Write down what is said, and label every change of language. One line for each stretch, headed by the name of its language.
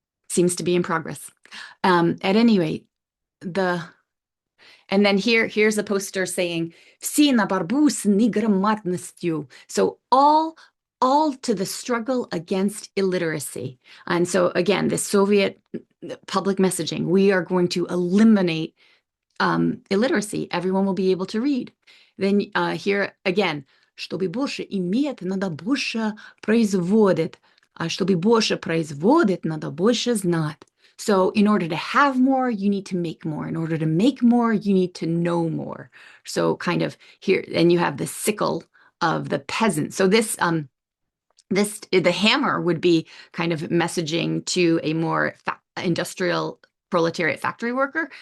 English: Seems to be in progress. At any rate, the and then here's a poster saying
Russian: "Всі на борьбу с неграмотностью."
English: So all to the struggle against illiteracy. And so again, the Soviet public messaging, we are going to eliminate illiteracy. Everyone will be able to read. Then here again,
Russian: чтобы больше иметь, надо больше производить. А чтобы больше производить, надо больше знать.
English: So in order to have more, you need to make more. In order to make more, you need to know more. So kind of here, and you have the sickle of the peasant. So the hammer would be kind of messaging to a more industrial proletariat factory worker.